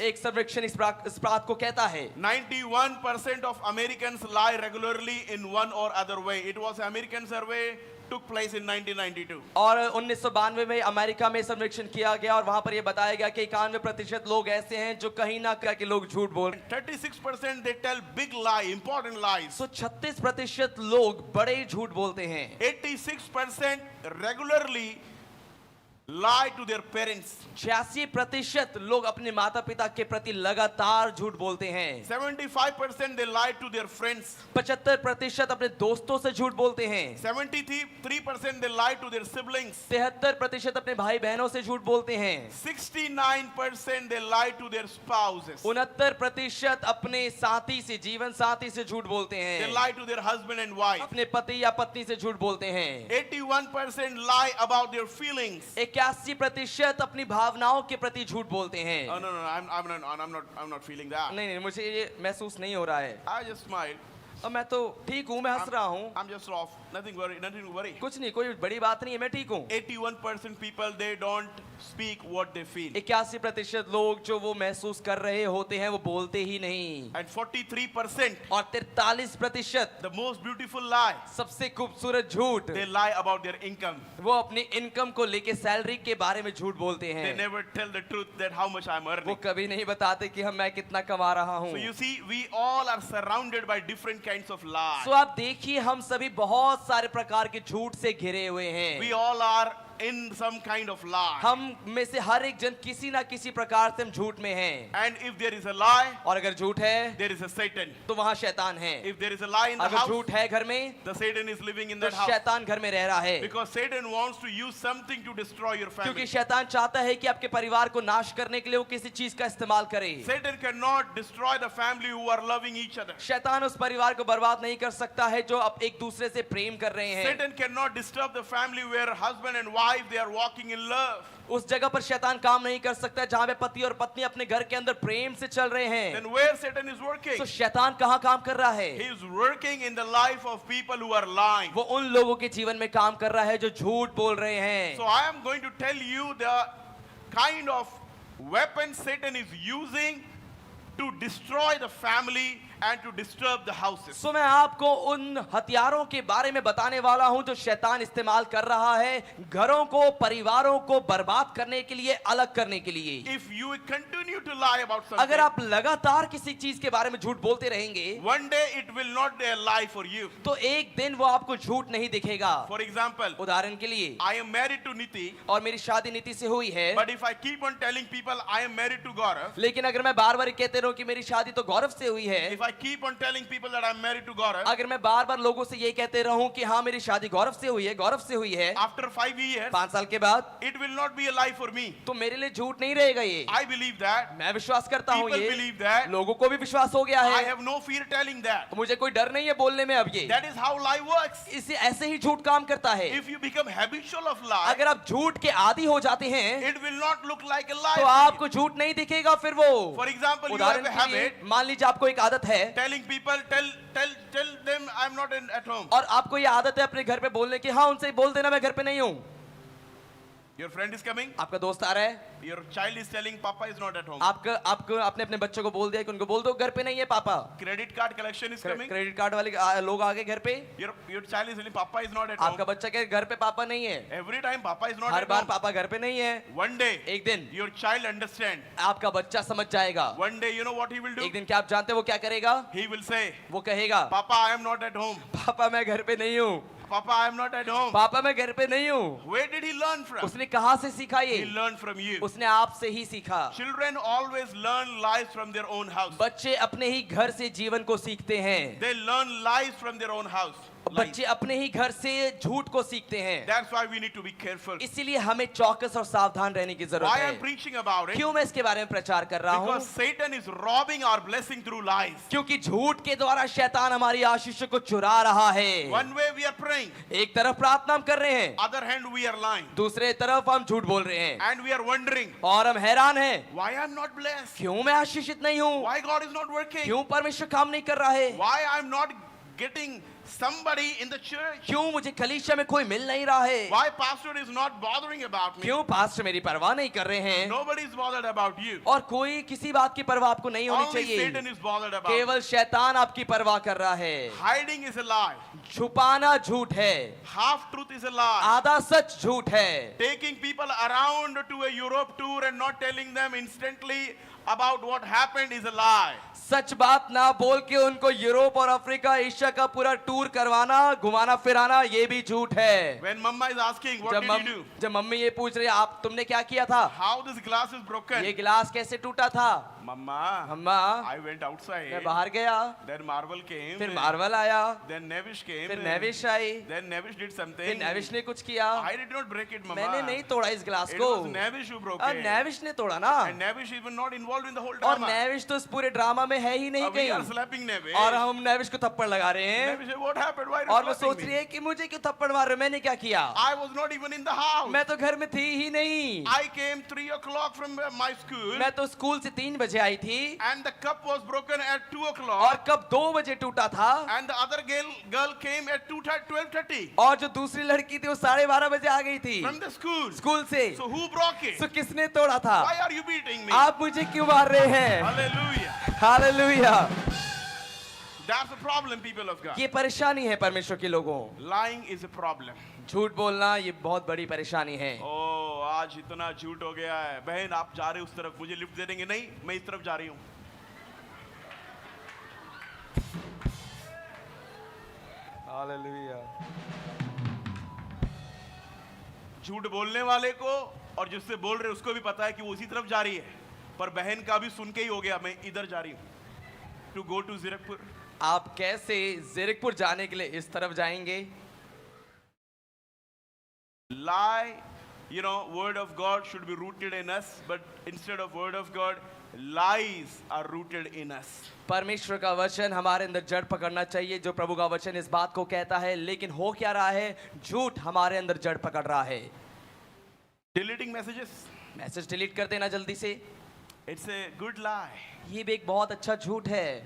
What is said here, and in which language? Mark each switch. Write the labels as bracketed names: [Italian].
[Hindi] एक सर्वेक्षण इस बात को कहता है [English] 91% of Americans lie regularly in one or other way. It was an American survey took place in 1992. [Hindi] और 1992 में अमेरिका में सर्वेक्षण किया गया और वहां पर यह बताया गया कि 91% लोग ऐसे हैं जो कहीं ना कहीं लोग झूठ बोल। [English] 36% they tell big lie, important lies. [Hindi] सो 36% लोग बड़े झूठ बोलते हैं। [English] 86% regularly lie to their parents. [Hindi] 86% लोग अपने माता पिता के प्रति लगातार झूठ बोलते हैं। [English] 75% they lie to their friends. [Hindi] 75% अपने दोस्तों से झूठ बोलते हैं। [English] 73% they lie to their siblings. [Hindi] 73% अपने भाई बहनों से झूठ बोलते हैं। [English] 69% they lie to their spouses. [Hindi] 69% अपने साथी से, जीवन साथी से झूठ बोलते [English] They [Hindi] हैं। [English] lie to their husband and wife. [Hindi] अपने पति या पत्नी से झूठ बोलते हैं। [English] 81% lie about their feelings. [Hindi] 81% अपनी भावनाओं के प्रति झूठ बोलते हैं। [English] Oh no, I'm not feeling that. [Hindi] नहीं, मुझे ये महसूस नहीं हो रहा है। [English] I just smile. [Hindi] और मैं तो ठीक हूँ, मैं हंस रहा हूँ। [English] I'm just off. Nothing to worry. [Hindi] कुछ नहीं, कोई बड़ी बात नहीं है, मैं ठीक हूँ। [English] 81% people they don't speak what they feel. [Hindi] 81% लोग जो वो महसूस कर रहे होते हैं वो बोलते ही नहीं। [English] And 43% [Hindi] और 43% [English] the most beautiful lie. [Hindi] सबसे खूबसूरत झूठ, [English] They lie about their income. [Hindi] वो अपनी इनकम को लेके, सैलरी के बारे में झूठ बोलते [English] They [Hindi] हैं। [English] never tell the truth that how much I'm [Hindi] वो [English] earning. [Hindi] कभी नहीं बताते कि मैं कितना कमा रहा हूँ। [English] So you see, we all are surrounded by different kinds of lies. [Hindi] सो आप देखिए हम सभी बहुत सारे प्रकार के झूठ से घिरे हुए हैं। [English] We all are in some kind of lie. [Hindi] हम में से हर एक जन किसी ना किसी प्रकार से हम झूठ में हैं। [English] And if there is a lie, [Hindi] और अगर झूठ है [English] there is a Satan. [Hindi] तो वहाँ शैतान है। [English] If there is a lie in the [Hindi] अगर [English] house, [Hindi] झूठ है घर में [English] the Satan is living in [Hindi] तो [English] that house. [Hindi] शैतान घर में रह रहा है। [English] Because Satan wants to use something to destroy your [Hindi] क्योंकि [English] family. [Hindi] शैतान चाहता है कि आपके परिवार को नाश करने के लिए वो किसी चीज का इस्तेमाल करे। [English] Satan cannot destroy the family who are loving each other. [Hindi] शैतान उस परिवार को बर्बाद नहीं कर सकता है जो अब एक दूसरे से प्रेम कर रहे हैं। [English] Satan cannot disturb the family where husband and wife they are walking in love. [Hindi] उस जगह पर शैतान काम नहीं कर सकता जहां पे पति और पत्नी अपने घर के अंदर प्रेम से चल रहे हैं। [English] Then where Satan is working? [Hindi] तो शैतान कहाँ काम कर रहा है? [English] He is working in the life of people who are lying. [Hindi] वो उन लोगों के जीवन में काम कर रहा है जो झूठ बोल रहे हैं। [English] So I am going to tell you the kind of weapon Satan is using to destroy the family and to disturb the houses. [Hindi] सो मैं आपको उन हथियारों के बारे में बताने वाला हूं जो शैतान इस्तेमाल कर रहा है घरों को, परिवारों को बर्बाद करने के लिए, अलग करने के लिए। [English] If you continue to lie about [Hindi] अगर आप लगातार किसी चीज के बारे में झूठ बोलते रहेंगे [English] one day it will not be a lie for you. [Hindi] तो एक दिन वो आपको झूठ नहीं दिखेगा। [English] For example, [Hindi] उदाहरण के लिए, [English] I am married to Niti, [Hindi] और मेरी शादी नीति से हुई है, [English] but if I keep on telling people I am married to Gaurav, [Hindi] लेकिन अगर मैं बार बार कहते रहूं कि मेरी शादी तो गौरव से हुई है, [English] if I keep on telling people that I am married to Gaurav, [Hindi] अगर मैं बार बार लोगों से ये कहते रहूं कि हाँ मेरी शादी गौरव से हुई है, गौरव से हुई है, [English] after 5 years, [Hindi] 5 साल के बाद [English] it will not be a lie for me. [Hindi] तो मेरे लिए झूठ नहीं रहेगा ये। [English] I believe that. [Hindi] मैं विश्वास करता हूँ [English] People [Hindi] ये, [English] believe that. [Hindi] लोगों को भी विश्वास हो गया [English] I [Hindi] है, [English] have no fear telling that. [Hindi] तो मुझे कोई डर नहीं है बोलने में अब ये। [English] That is how lie works. [Hindi] इसे ऐसे ही झूठ काम करता है। [English] If you become habitual of lie, [Hindi] अगर आप झूठ के आदी हो जाते हैं [English] it will not look like a lie. [Hindi] तो आपको झूठ नहीं दिखेगा फिर वो। [English] For example, you [Hindi] उदाहरण [English] have a [Hindi] के लिए, [English] habit [Hindi] मान लीजिए आपको एक आदत है [English] telling people, tell them I'm not at home. [Hindi] और आपको ये आदत है अपने घर पे बोलने की, हाँ उनसे बोल देना मैं घर पे नहीं हूँ। [English] Your friend is coming. [Hindi] आपका दोस्त आ रहा है, [English] Your child is telling Papa is not at home. [Hindi] आपको आपने अपने बच्चों को बोल दिया कि उनको बोल दो घर पे नहीं है पापा। [English] Credit card collection is coming. [Hindi] Credit card वाले लोग आ गए घर पे, [English] Your child is telling Papa is not at [Hindi] आपका [English] home. [Hindi] बच्चा कहे घर पे पापा नहीं है, [English] Every time Papa is not [Hindi] हर [English] at [Hindi] bar [English] home. [Hindi] पापा घर पे नहीं है। [English] One day, [Hindi] एक दिन [English] your child understand. [Hindi] आपका बच्चा समझ जाएगा। [English] One day, you know what he will do? [Hindi] एक दिन क्या आप जानते हैं वो क्या करेगा? [English] He will say, [Hindi] वो कहेगा [English] Papa, I am not at home. [Hindi] पापा मैं घर पे नहीं हूँ, [English] Papa, I am not at home. [Hindi] पापा मैं घर पे नहीं हूँ। [English] Where did he learn from? [Hindi] उसने कहाँ से सीखा ये? [English] He learned from you. [Hindi] उसने आपसे ही सीखा। [English] Children always learn lies from their own house. [Hindi] बच्चे अपने ही घर से जीवन को सीखते हैं। [English] They learn lies from their own house. Lies. [Hindi] बच्चे अपने ही घर से झूठ को सीखते हैं। [English] That's why we need to be careful. [Hindi] इसीलिए हमें चौकस और सावधान रहने की जरूरत [English] Why [Hindi] है। [English] I'm preaching about it? [Hindi] क्यों मैं इसके बारे में प्रचार कर रहा हूँ? [English] Because Satan is robbing our blessing through lies. [Hindi] क्योंकि झूठ के द्वारा शैतान हमारी आशीष को चुरा रहा है। [English] One way we are praying, [Hindi] एक तरफ प्रार्थना हम कर रहे हैं, [English] other hand we are lying. [Hindi] दूसरे तरफ हम झूठ बोल रहे हैं [English] And we are wondering, [Hindi] और हम हैरान हैं [English] why I'm not blessed? [Hindi] क्यों मैं आशीषित नहीं हूँ, [English] Why God is not working? [Hindi] क्यों परमेश्वर काम नहीं कर रहा है, [English] Why I'm not getting somebody in the church? [Hindi] क्यों मुझे कलीसिया में कोई मिल नहीं रहा है, [English] Why pastor is not bothering about me? [Hindi] क्यों पास्टर मेरी परवाह नहीं कर रहे हैं, [English] Nobody is bothered about you. [Hindi] और कोई किसी बात की परवाह आपको नहीं होनी [English] Only [Hindi] चाहिए, [English] Satan is bothered about you. [Hindi] केवल शैतान आपकी परवाह कर रहा है। [English] Hiding is a lie. [Hindi] छुपाना झूठ है, [English] Half truth is a lie. [Hindi] आधा सच झूठ है, [English] Taking people around to a Europe tour and not telling them instantly about what happened is a lie. [Hindi] सच बात ना बोल के उनको यूरोप और अफ्रीका, एशिया का पूरा टूर करवाना, घुमाना फिराना, ये भी झूठ है। [English] When Mama is asking, what did you do? [Hindi] जब मम्मी ये पूछ रही आप तुमने क्या किया था, [English] How this glass is broken? [Hindi] ये गिलास कैसे टूटा था, [English] Mama, [Hindi] अम्मा [English] I went outside. [Hindi] मैं बाहर गया, [English] Then Marvel came. [Hindi] फिर मार्वल आया, [English] Then Nevish came. [Hindi] फिर नेविश आई, [English] Then Nevish did [Hindi] फिर [English] something. [Hindi] नेविश ने कुछ किया, [English] I did not break it, Mama. [Hindi] मैंने नहीं तोड़ा इस गिलास [English] It [Hindi] को, [English] was Nevish who broke [Hindi] अब [English] it. [Hindi] नेविश ने तोड़ा ना, [English] And Nevish even not involved in the whole [Hindi] और [English] drama. [Hindi] नेविश तो इस पूरे ड्रामा में है ही नहीं [English] We are [Hindi] कहीं, [English] slapping Nevish. [Hindi] और हम नेविश को थप्पड़ लगा रहे हैं, [English] Nevish said, what happened? Why are [Hindi] और [English] you [Hindi] वो [English] slapping [Hindi] सोच रही [English] me? [Hindi] है कि मुझे क्यों थप्पड़ मार रहे हो, मैंने क्या किया, [English] I was not even in the house. [Hindi] मैं तो घर में थी ही नहीं, [English] I came 3 o'clock from my school. [Hindi] मैं तो स्कूल से 3 बजे आई थी, [English] And the cup was broken at 2 [Hindi] और [English] o'clock. [Hindi] कब 2 बजे टूटा था, [English] And the other girl came at 12:30 [Hindi] और जो दूसरी लड़की थी वो 12:30 बजे आ गई थी [English] from the school. [Hindi] स्कूल से, [English] So who broke it? [Hindi] तो किसने तोड़ा था, [English] Why are you beating me? [Hindi] आप मुझे क्यों मार रहे हैं, [English] Hallelujah. [Hindi] Hallelujah. [English] That's the problem, people of God. [Hindi] ये परेशानी है परमेश्वर के लोगों, [English] Lying is a problem. [Hindi] झूठ बोलना ये बहुत बड़ी परेशानी है। Oh, आज इतना झूठ हो गया है। बहन आप जा रहे उस तरफ, मुझे लिफ्ट दे देंगे? नहीं, मैं इस तरफ जा रही हूँ। हालेलुया। झूठ बोलने वाले को और जिससे बोल रहे उसको भी पता है कि वो उसी तरफ जा रही है, पर बहन का भी सुन के ही हो गया, मैं इधर जा रही हूँ, [English] to go to [Hindi] जीरकपुर। आप कैसे जीरकपुर जाने के लिए इस तरफ जाएंगे? [English] Lie, you know, word of God should be rooted in us, but instead of word of God, lies are rooted in us. [Hindi] परमेश्वर का वचन हमारे अंदर जड़ पकड़ना चाहिए, जो प्रभु का वचन इस बात को कहता है, लेकिन हो क्या रहा है, झूठ हमारे अंदर जड़ पकड़ रहा है। [English] Deleting messages, [Hindi] मैसेज डिलीट कर देना जल्दी से, [English] it's a good lie, [Hindi] ये भी एक बहुत अच्छा झूठ है,